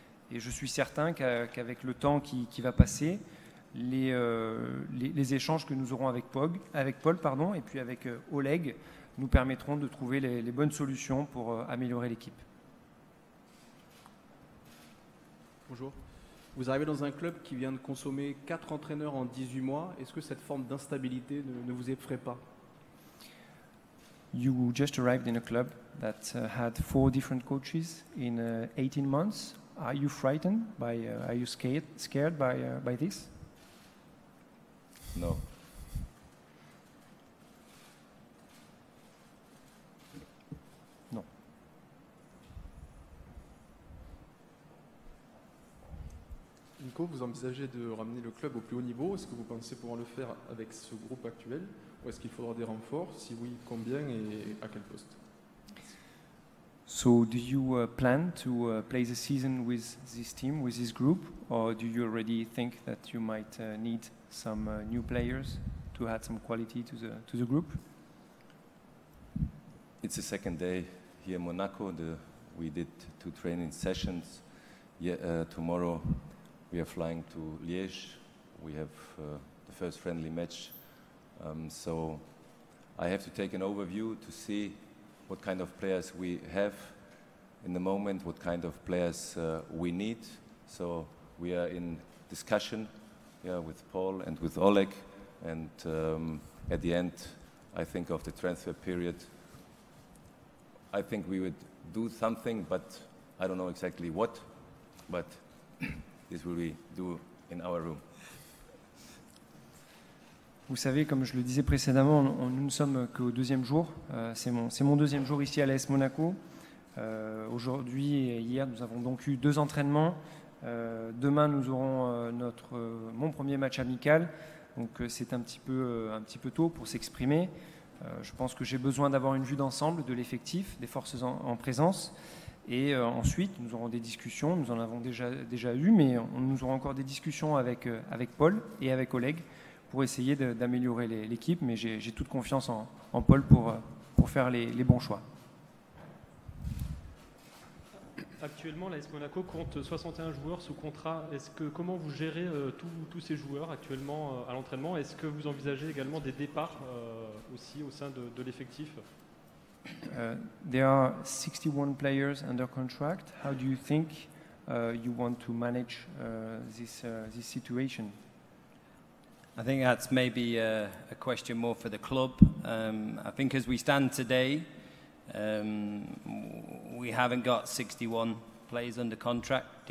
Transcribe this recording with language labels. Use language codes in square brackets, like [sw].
[fr] Et je suis certain qu'avec le temps qui va passer, les échanges que nous aurons avec Paul et puis avec Oleg nous permettront de trouver les bonnes solutions pour améliorer l'équipe. Bonjour. Vous arrivez dans un club qui vient de consommer 4 entraîneurs en 18 mois. Est-ce que cette forme d'instabilité ne vous effraie pas? [en] You just arrived in a club that had 4 different coaches in 18 months. Are you frightened by? Are you scared by this? No. [fr] Nico, vous envisagez de ramener le club au plus haut niveau. Est-ce que vous pensez pouvoir le faire avec ce groupe actuel ou est-ce qu'il faudra des renforts? Si oui, combien et à quel poste? [en] So, do you plan to play the season with this team, with this group, or do you already think that you might need some new players to add some quality to the group? It's the second day here in Monaco. We did 2 training sessions. Tomorrow we are flying to Liège. We have the first friendly match. So I have to take an overview to see what kind of players we have in the moment, what kind of players we need. So we are in discussion with Paul and with Oleg. And at the end, I think of the transfer period, I think we would do something, but I don't know exactly what. But this will we do in our room. [fr] Vous savez, comme je le disais précédemment, nous ne sommes qu'au 2e jour. C'est mon 2e jour ici à l'AS Monaco. Aujourd'hui et hier, nous avons donc eu 2 entraînements. Demain, nous aurons mon premier match amical. Donc c'est un petit peu tôt pour s'exprimer. Je pense que j'ai besoin d'avoir une vue d'ensemble de l'effectif, des forces en présence. Et ensuite, nous aurons des discussions. Nous en avons déjà eu, mais nous aurons encore des discussions avec Paul et avec Oleg pour essayer d'améliorer l'équipe. Mais j'ai toute confiance en Paul pour faire les bons choix. Actuellement, l'AS Monaco compte 61 joueurs sous contrat. Comment vous gérez tous ces joueurs actuellement à l'entraînement? Est-ce que vous envisagez également des départs aussi au sein de l'effectif? [en] There are 61 players under contract. How do you think you want to manage this situation? I think that's maybe a question more for the club. I think as we stand today, we haven't got 61 players under contract.